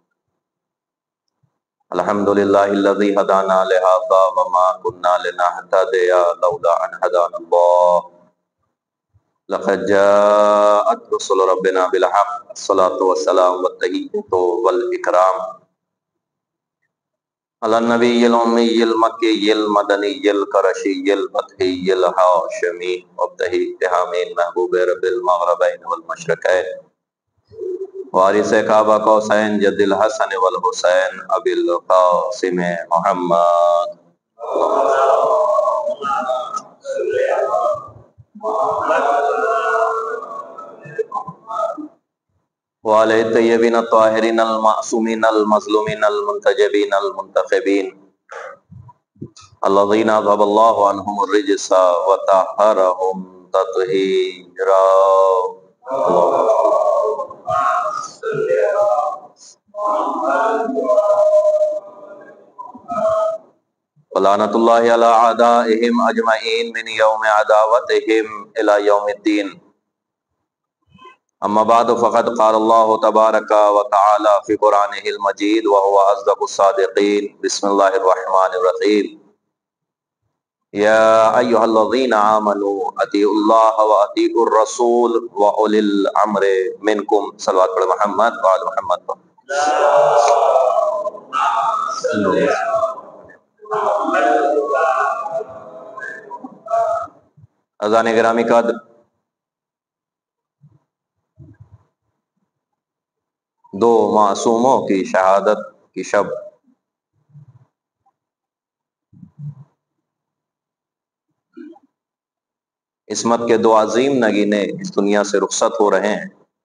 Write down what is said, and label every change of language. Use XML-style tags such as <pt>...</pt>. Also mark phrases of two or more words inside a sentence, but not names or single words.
<ar>الحمدللہ الذی ہدانا لہذا وما کنا لنہتدی لولا ان ہدانا اللہ، لقد جاءت رسل ربنا بالحق، الصلاة والسلام والتحیۃ والاکرام علی النبی الامی المکی المدنی القرشی الفتحی الہاشمی مبتہی اتحامین محبوب رب المغربین والمشرقین وارث کعبہ قوسین جد الحسن والحسین ابی القاسم محمد وعلی الطیبین الطاہرین المعصومین المظلومین المنتجبین المنتخبین الذین اذھب اللہ عنہم الرجس وطہرہم تطہیرا۔ ولعنۃ اللہ علی اعدائہم اجمعین من یوم عداوتہم الی یوم الدین۔ اما بعد فقد قال اللہ تبارک و تعالی فی قرآنہ المجید وهو اصدق الصادقین۔ بسم اللہ الرحمن الرحیم۔ یا ایہا الذین آمنوا اطیعوا اللہ واطیعوا الرسول واولی الامر منکم۔</ar> <ur>صلوات پڑھ محمد وعلی محمد۔ اذان گرامی قدر، دو معصوموں کی شہادت کی شب، عصمت کے دو عظیم نگینے اس دنیا سے رخصت ہو رہے ہیں۔</ur>